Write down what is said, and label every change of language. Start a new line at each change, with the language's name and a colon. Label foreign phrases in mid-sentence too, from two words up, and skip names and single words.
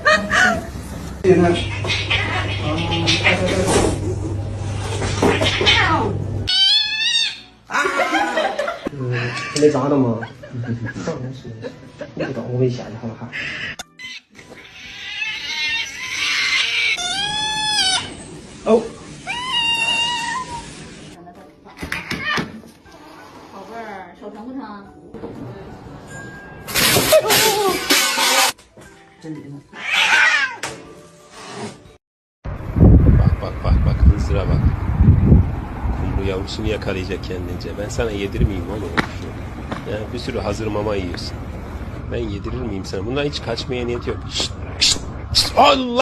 Chinese: Ừ, 没砸的吗？当然是不懂危险的，好不好？哦，宝贝儿，手疼不疼？真离谱！
Turkish: Bak bak bak bak, hınzıra bak. Kumru yavrusunu yakalayacak kendince. Ben sana yedirmeyeyim oğlum şunu. Yani bir sürü hazır mama yiyorsun. Ben yedirir miyim sana? Bundan hiç kaçmaya niyet yok. Şşt, şşt, şşt, Allah!